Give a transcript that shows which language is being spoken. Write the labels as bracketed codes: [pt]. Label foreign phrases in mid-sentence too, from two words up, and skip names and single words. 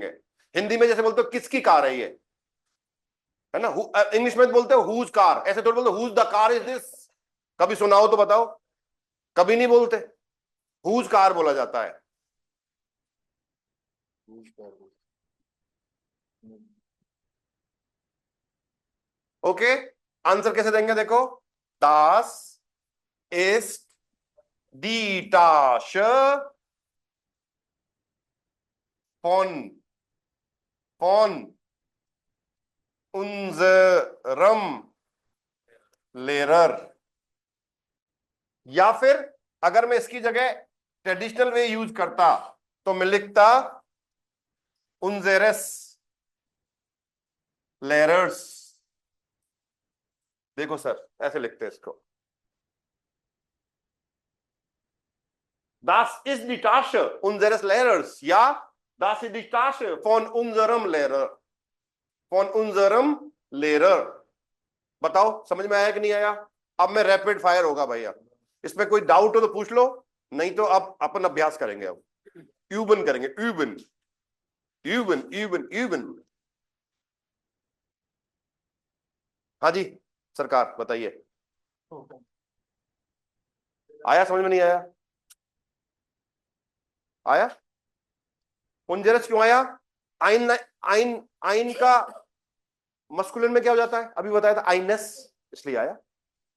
[hi] हिंदी में जैसे बोलते हो किसकी कार है ये, है ना, इंग्लिश में बोलते हो [en] whose car, [hi] ऐसे थोड़ी बोलते [en] whose the car is this, [hi] कभी सुना हो तो बताओ, कभी नहीं बोलते, [en] whose car [hi] बोला जाता है। ओके, आंसर कैसे देंगे देखो, [de] Das ist die Tasche von unserem Lehrer, [hi] या फिर अगर मैं इसकी जगह [en] traditional way use [hi] करता तो मैं लिखता [de] unseres Lehrers, [hi] देखो सर ऐसे लिखते हैं इसको, [de] Das ist die Tasche unseres Lehrers या Das ist die Tasche von unserem Lehrer, von unserem Lehrer। [hi] बताओ समझ में आया कि नहीं आया। अब मैं [en] rapid fire [hi] होगा भैया, इसमें कोई डाउट हो तो पूछ लो, नहीं तो अब अपन अभ्यास करेंगे, अब यूबन करेंगे, [de] üben üben üben üben. [hi] हाँ जी सरकार बताइए, आया समझ में नहीं आया, आया उनजरस क्यों आया, [de] ein ein ein [hi] का मस्कुलिन में क्या हो जाता है, अभी बताया था आइनस, इसलिए आया।